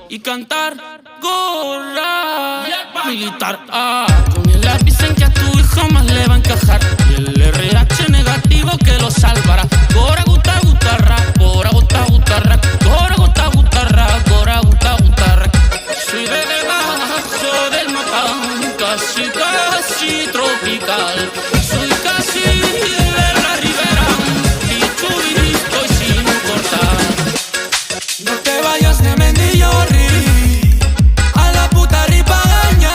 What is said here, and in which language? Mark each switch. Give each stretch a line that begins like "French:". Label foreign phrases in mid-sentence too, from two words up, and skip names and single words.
Spanish: cantar gorra militar. Con el dicen que a tu hijo más le va a encajar y el RH negativo que lo salvará.
Basque: Gora guta gutarra, gora guta gutarra, gora guta gutarra, gora guta gutarra.
Spanish: Soy de debajo del mapa, casi casi tropical. Soy casi de la ribera y chubis estoy sin cortar. No te vayas de Mendillorri a la puta ripagaña.